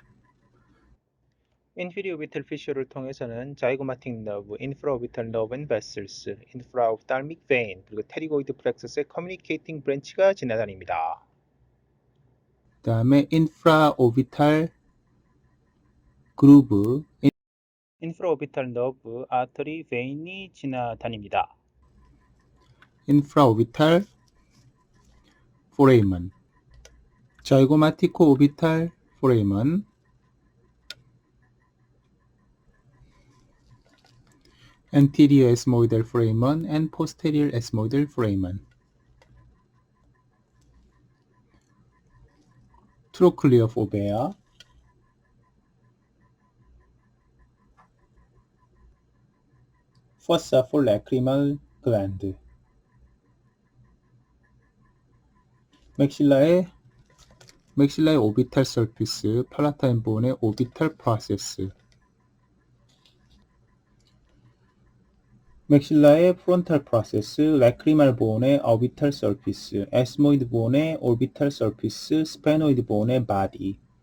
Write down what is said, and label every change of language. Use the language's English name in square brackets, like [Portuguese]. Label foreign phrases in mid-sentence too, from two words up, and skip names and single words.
[English] inferior orbital fissure 통해서는 zygomatic nerve, infraorbital nerve and vessels, infraophthalmic vein, 그리고 pterygoid plexus communicating branch 지나다닙니다. [Korean] 그 다음에 [English] infraorbital groove, infraorbital nerve, artery, vein 지나다닙니다. infraorbital foramen, zygomatico orbital foramen, anterior ethmoidal foramen and posterior ethmoidal foramen, trochlear fovea, fossa for lacrimal gland, maxilla orbital surface, palatine bone orbital process, maxilla frontal process, lacrimal bone orbital surface, ethmoid bone orbital surface, sphenoid bone body,